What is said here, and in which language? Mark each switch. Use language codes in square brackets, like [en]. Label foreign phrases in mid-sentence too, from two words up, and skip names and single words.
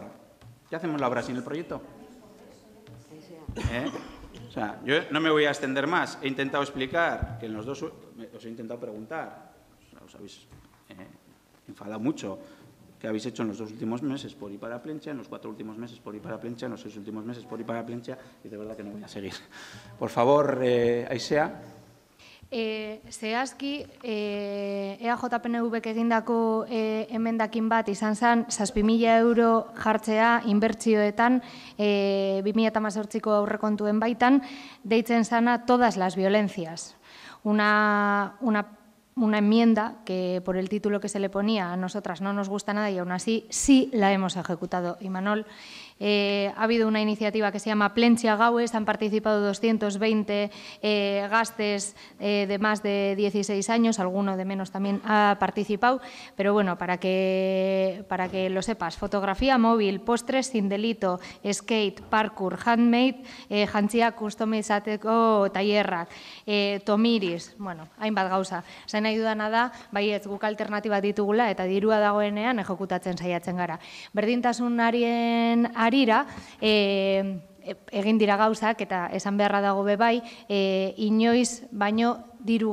[es] ¿Qué hacemos la obra sin el proyecto? O sea, yo no me voy a extender más. He intentado explicar que en los dos... Os he intentado preguntar, os habéis enfadado mucho, qué habéis hecho en los 2 últimos meses por y para Plentzia, en los 4 últimos meses por y para Plentzia, en los 6 últimos meses por y para Plentzia, y de verdad que no voy a seguir. Por favor, Aisea. [eu] Zehazki, EAJPNVk egindako emendakin bat izan zen, 7.000 euro jartzea inbertsioetan 2018ko aurrekontuen baitan, deitzen zana [es] todas las violencias. Una enmienda que por el título que se le ponía a nosotras no nos gusta nada y aún así sí la hemos ejecutado. Imanol, ha habido una iniciativa que se llama Plentzia Gauez, han participado 220 gastes de más de 16 años, alguno de menos también ha participado, pero bueno, para que lo sepas, fotografía móvil, postres sin delito, [eu] skate, parkour, handmade, jantziak customizateko tailerrak, tomiris, bueno, hainbat gauza. Zain nahi dudana da, baietz guk alternatiba ditugula eta dirua dagoenean ejekutatzen saiatzen gara. Berdintasunarien arira, egin dira gauzak, eta esan beharra dago bebai, inoiz baino diru